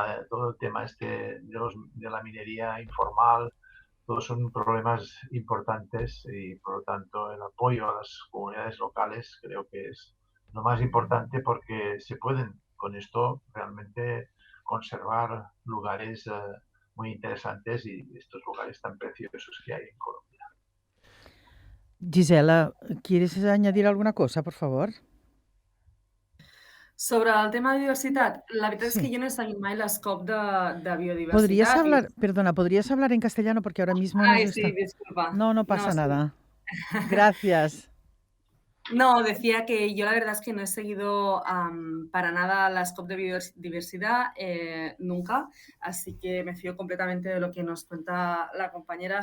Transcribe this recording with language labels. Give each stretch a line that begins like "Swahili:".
Spanish: todo el tema este de la minería informal, todos son problemas importantes y por lo tanto el apoyo a las comunidades locales creo que es lo más importante porque se pueden con esto realmente conservar lugares muy interesantes y estos lugares tan preciosos que hay en Colombia. Gisela, ¿quieres añadir alguna cosa, por favor?
Catalan: Sobre el tema de biodiversitat, la veritat és Sí. que jo no he seguit mai les COP de biodiversitat.
Spanish: ¿Podrías hablar en castellano? Porque ahora mismo nos Ay, está... sí, disculpa. No pasa sí. nada. Gracias. No, decía que yo la verdad es que no he seguido para nada las COP de biodiversidad nunca, así que me fío completamente de lo que nos cuenta la compañera.